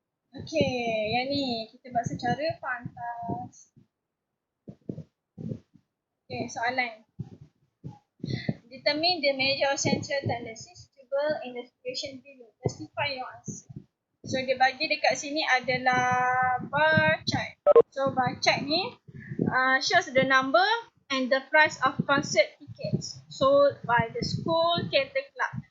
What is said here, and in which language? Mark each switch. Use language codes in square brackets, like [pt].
[ms] Okay, yang ni kita buat secara pantas. Okay, soalan. [en] Determine the measure of central tendency suitable in the situation below. Justify your answer. [ms] So dia bagi dekat sini adalah bar chart. [en] So bar chart ni shows the number and the price of concert tickets sold by the school theatre club.